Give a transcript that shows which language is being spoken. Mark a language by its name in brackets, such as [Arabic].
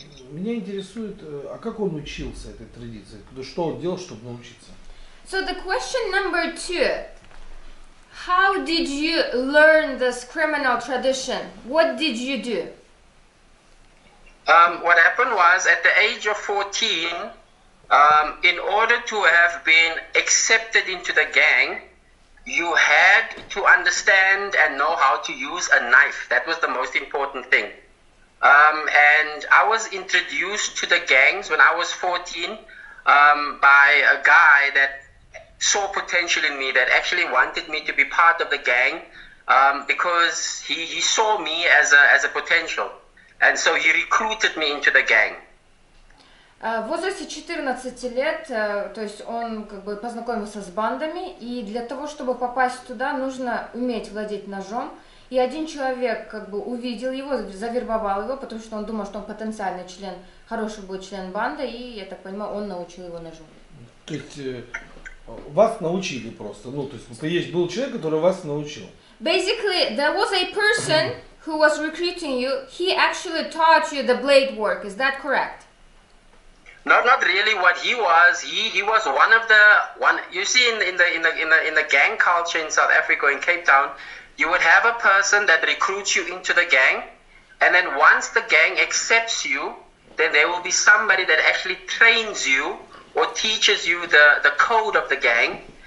[Russian] Меня интересует, а как он учился этой традиции? Что он делал, чтобы научиться? [English] So the question number two, how did you learn this criminal tradition? What did you do? What happened was, at the age of 14, in order to have been accepted into the gang, you had to understand and know how to use a knife. That was the most important thing. And I was introduced to the gangs when I was 14 by a guy that saw potential in me, that actually wanted me to be part of the gang because he saw me as a potential. And so he recruited me into the gang. [Russian] В возрасте 14 лет, то есть он как бы познакомился с бандами, и для того, чтобы попасть туда, нужно уметь владеть ножом. И один человек как бы увидел его, завербовал его, потому что он думал, что он потенциальный член, хороший будет член банды, и, я так понимаю, он научил его ножу. То есть вас научили просто, ну то есть был человек, который вас научил. [English] Basically, there was a person who was recruiting you. He actually taught you the blade work. Is that correct? No, not really. What he was one of the you see in the gang culture in South Africa, in Кейптаун, you would have a person that recruits you into the gang, and then once the gang accepts you, then there will be somebody that actually trains you or teaches you the code of the gang.